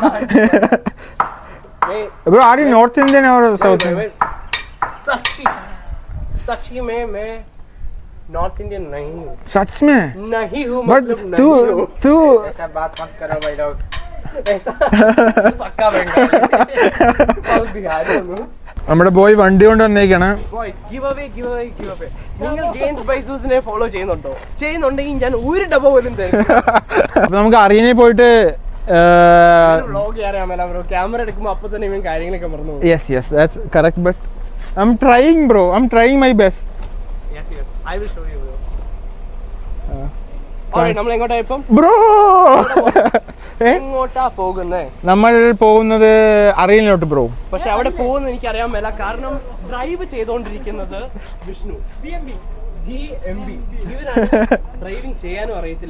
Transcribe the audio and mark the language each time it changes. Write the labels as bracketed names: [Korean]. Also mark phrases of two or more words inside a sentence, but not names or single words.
[English] Bro are you North Indian or South Indian? [Hindi] सच्ची में मैं [English] North Indian [Hindi] नहीं हूँ. सच में नहीं हूँ, बट तू ऐसा बात मत करो भाई लोग. ऐसा पक्का बंगाली बिहारी हूँ. [Malayalam] നമ്മുടെ ബോയ് വണ്ടി കൊണ്ട് വന്നേക്കാണ്. നിങ്ങൾ ഗെയിംസ് ബൈസൂസിനെ ഫോളോ ചെയ്യുന്നുണ്ടെങ്കിൽ ഞാൻ ഒരു ഡബ പോലും തരും. അപ്പൊ നമുക്ക് അറീനയിൽ പോയിട്ട് വ്ളോഗ് ചെയ്യാൻ ബ്രോ. ക്യാമറ എടുക്കുമ്പോൾ അപ്പൊ തന്നെ ഇവൻ കാര്യങ്ങളൊക്കെ മറന്നു. [English] Yes that's correct, But I am trying bro, I am trying my best. I will show you bro. [Malayalam] നമ്മൾ എങ്ങോട്ടാ ഇപ്പം ബ്രോ? എങ്ങോട്ടാ പോകുന്നേ? നമ്മൾ പോകുന്നത് അറീനയിലോട്ട് ബ്രോ. പക്ഷെ അവിടെ പോകുന്നത് എനിക്ക് അറിയാൻ മേല, കാരണം ഡ്രൈവ് ചെയ്തോണ്ടിരിക്കുന്നത് വിഷ്ണു ഡ്രൈവിംഗ് ചെയ്യാനും അറിയത്തില്ല.